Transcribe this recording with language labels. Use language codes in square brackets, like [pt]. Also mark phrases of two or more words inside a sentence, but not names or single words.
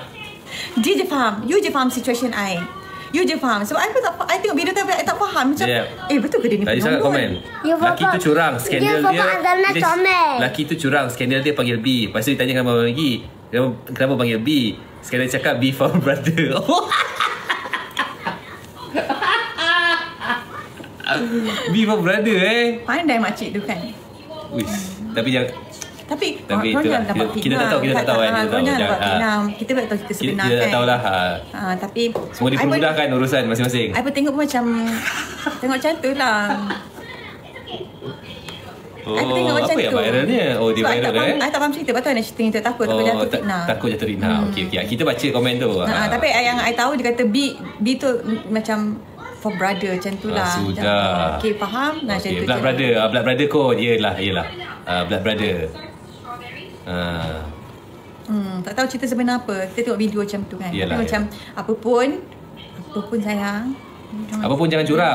[ms] Dia je faham. You je faham situation I. You je faham. Sebab I pun tak, I tengok video tu I tak faham. Macam betul ke dia ni Tadi sangat komen. Laki tu curang, skandal dia. Laki tu curang, skandal dia panggil B. Lepas tu ditanya kenapa lagi. Kenapa panggil B? Skandal cakap [en] B for brother. [ms] B for brother Pandai makcik tu kan. Wish. Tapi jangan. Tapi kita tak tahu kan. Kita tak tahu kita sebenar kan. Kita tak tahulah. Tapi semua dipermudahkan urusan masing-masing. I pun tengok pun macam tengok macam tu lah. Apa yang viralnya? Dia viral I tak faham cerita. Lepas tu I nak cerita ni takut jatuh fitnah. Takut jatuh fitnah. Okey. Kita baca komen tu. Tapi yang I tahu dia kata B tu macam [en] for brother [ms] macam tu lah. Sudah. Okay, faham? Macam tu. [en] Blood brother [ms] kot. Yelah. [en] Blood brother. [ms] Tak tahu cerita sebenar apa. Kita tengok video macam tu kan. Macam apa pun sayang. Apa pun jangan curang.